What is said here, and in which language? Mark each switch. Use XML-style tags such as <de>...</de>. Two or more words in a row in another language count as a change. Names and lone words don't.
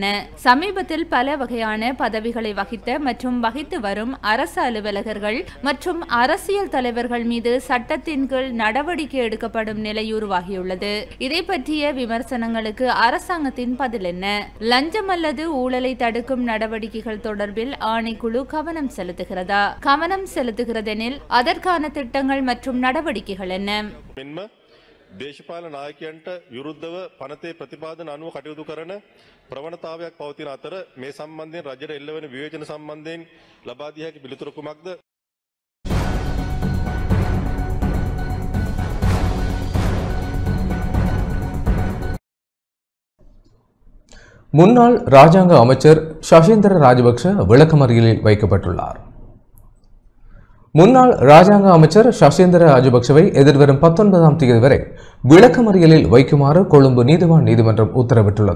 <ta>சமீபத்தில் பல வகையான பதவிகளை வகித்த மற்றும் வகித்து வரும் அரசு அலுவலகர்கள் மற்றும் அரசியல் தலைவர்கள் மீது சட்டத்தின் நடவடிக்கை எடுக்கப்படும் நிலை உருவாகியுள்ளது. இதை பற்றிய விமர்சனங்களுக்கு அரசாங்கத்தின் பதில் என்ன? லஞ்சம் அல்லது ஊழலை தடுக்கும் நடவடிக்கைகள் தொடர்பில் ஆணைக்குழு கவனம் செலுத்துகிறதா? கவனம் செலுத்துகிறதெனில் அதற்கான திட்டங்கள் மற்றும் நடவடிக்கைகள் என்ன?</ta> <si>දේශපාලන නායකයන්ට විරුද්ධව පනතේ ප්‍රතිපාදන අනුව කටයුතු කරන ප්‍රවණතාවයක් පවතින අතර මේ සම්බන්ධයෙන් රජයට එල්ලවෙන විවේචන සම්බන්ධයෙන් ලබා දිය හැකි පිළිතුරු කුමක්ද?</si> <ta>முன்னாள் ராஜாங்க அமைச்சர் சசீந்திர ராஜபக்ஷ விளக்கமறியலில் வைக்கப்பட்டுள்ளார். முன்னாள் ராஜாங்க அமைச்சர் சசீந்திர ராஜபக்ஷவை எதிர்வரும் 19ஆம் தேதி வரை விளக்கமறியலில் வைக்குமாறு கொழும்பு நீதிவான் நீதிமன்றம் உத்தரவிட்டுள்ளது.</ta>